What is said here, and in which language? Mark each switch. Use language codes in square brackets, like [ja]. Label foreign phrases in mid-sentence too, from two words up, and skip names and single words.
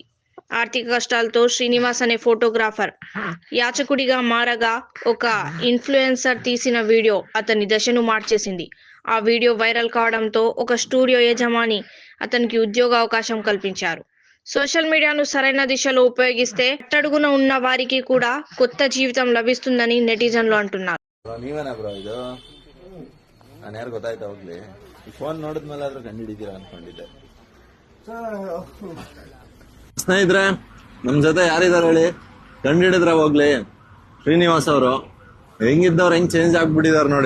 [te] ఆర్థిక కష్టాలతో శ్రీనివాస్ అనే ఫోటోగ్రాఫర్ యాచకుడిగా మారగా ఒక ఇన్ఫ్లుయెన్సర్ తీసిన వీడియో అతని దశను మార్చేసింది. ఆ వీడియో వైరల్ కావడంతో ఒక స్టూడియో యజమాని అతనికి ఉద్యోగ అవకాశం కల్పించారు. [en] social mediaను [te] సరైన దిశలో ఉపయోగిస్తే అట్టడుగున ఉన్న వారికి కూడా కొత్త జీవితం లభిస్తుందని నెటిజన్లు అంటున్నారు. [kn] ನಾನು ಯಾರು ಗೊತ್ತಾಯ್ತಾ ಹೋಗ್ಲಿ, ಈ ಫೋನ್ ನೋಡಿದ್ಮೇಲೆ ಆದ್ರೂ ಕಂಡು ಹಿಡಿತೀರಾ ಅನ್ಕೊಂಡಿದ್ದೆ. ಸ್ನೇಹಿತರೆ, ನಮ್ ಜೊತೆ ಯಾರಿದಾರೆ ಹೇಳಿ, ಕಂಡು ಹಿಡಿದ್ರೆ ಹೋಗ್ಲಿ. ಶ್ರೀನಿವಾಸ್ ಅವರು ಹೆಂಗಿದ್ದವ್ರು ಹೆಂಗ್ ಚೇಂಜ್ ಆಗ್ಬಿಟ್ಟಿದಾರೆ ನೋಡಿ.